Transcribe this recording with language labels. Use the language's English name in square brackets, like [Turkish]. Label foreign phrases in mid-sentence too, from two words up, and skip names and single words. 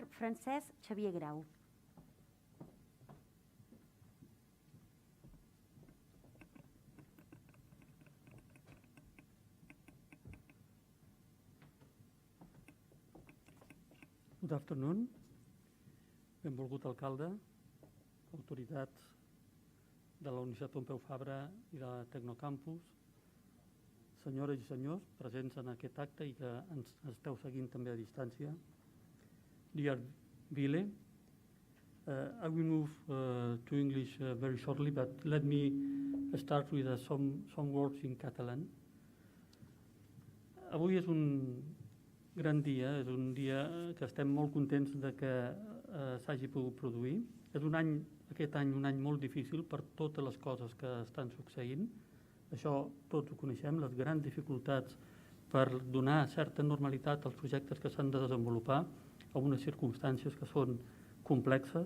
[English] Francesc Xavier Grau. Good afternoon. [Catalan] Benvolgut alcalde, autoritats de la Universitat Pompeu Fabra i de TecnoCampus, senyores i senyors presents en aquest acte i que ens esteu seguint també a distància. [English] Dear Ville, I will move to English very shortly, but let me start with some words in Catalan. [Catalan] Avui és un gran dia, és un dia que estem molt contents de que s'hagi pogut produir. És aquest any un any molt difícil per totes les coses que estan succeint. Això tots ho coneixem, les grans dificultats per donar certa normalitat als projectes que s'han de desenvolupar a unes circumstàncies que són complexes.